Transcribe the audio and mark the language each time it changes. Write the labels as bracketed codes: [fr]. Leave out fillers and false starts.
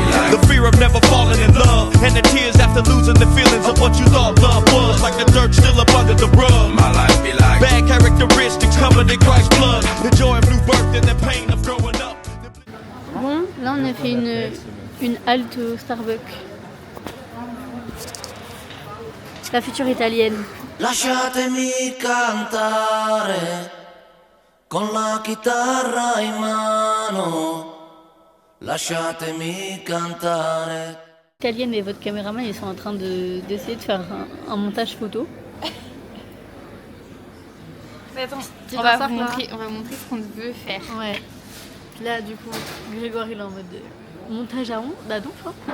[en] The fear of never falling in love, and the tears after losing the feelings of what you thought love was. Like the dirt still up under the rug. My life be like Bad characteristics covered in Christ's blood. The joy of new birth and the pain of growing up. [fr] Bon, là on a fait une halte au Starbucks. La future italienne. [it] Lasciatemi cantare con la chitarra in mano. Lasciatemi cantare. [fr] Italienne et votre caméraman ils sont en train d'essayer de faire un montage photo. Mais attends, Tu on vas va voir, montrer ce qu'on veut faire. Ouais. Là du coup, Grégoire il est en mode montage à ondes, bah donc je crois.